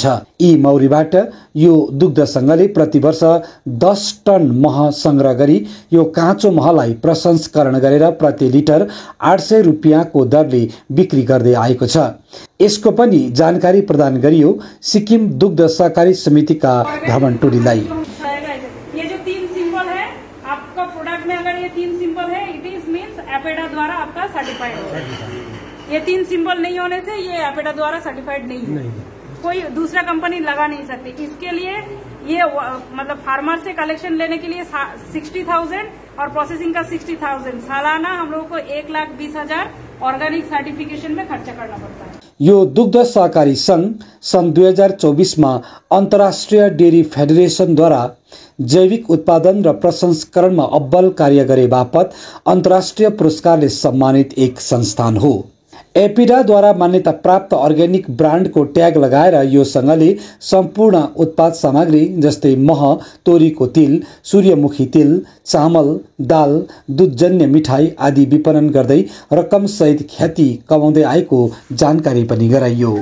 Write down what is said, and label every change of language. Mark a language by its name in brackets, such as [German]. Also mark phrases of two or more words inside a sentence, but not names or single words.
[Nepali] यी मौरीबाट यो दुग्ध संघले प्रति वर्ष 10 टन मह संग्रह गरी यो काँचो महलाई प्रसंस्करण गरेर प्रति लिटर 800 रुपियाँको दरले बिक्री गर्दै आएको छ। यसको पनि जानकारी प्रदान गरियो सिक्किम दुग्ध सहकारी समितिका भ्रमण टोलीलाई। [Hindi] ये जो 3 सिंबल है आपका प्रोडक्ट में, अगर ये 3 सिंबल है [English] it is means [Hindi] एपेडा द्वारा आपका सर्टिफाइड होगा। ये 3 सिंबल नहीं होने से ये एपेडा द्वारा सर्टिफाइड नहीं है। कोई दूसरा कंपनी लगा नहीं सकती। इसके लिए ये मतलब फार्मर से कलेक्शन लेने के लिए 60,000 और प्रोसेसिंग का 60,000 सालाना हम लोगों को 1,20,000 [English] organic certification [Hindi] में खर्चा करना पड़ता है। [Nepali] यो दुग्ध सहकारी संघ सन् 2024 मा अन्तर्राष्ट्रिय डेरी फेडरेशनद्वारा जैविक उत्पादन र प्रसंस्करणमा अब्बल कार्य गरे बापत अन्तर्राष्ट्रिय पुरस्कारले सम्मानित एक संस्थान हो। एपिडाद्वारा मान्यता प्राप्त अर्ग्यानिक ब्रान्डको ट्याग लगाएर यो संघले सम्पूर्ण उत्पाद सामग्री जस्तै मह, तोरीको तेल, सूर्यमुखी तेल, चामल, दाल, दूधजन्य मिठाई आदि विपणन गर्दै रकम सहित ख्याति कमाउँदै आएको जानकारी पनि गराइयो।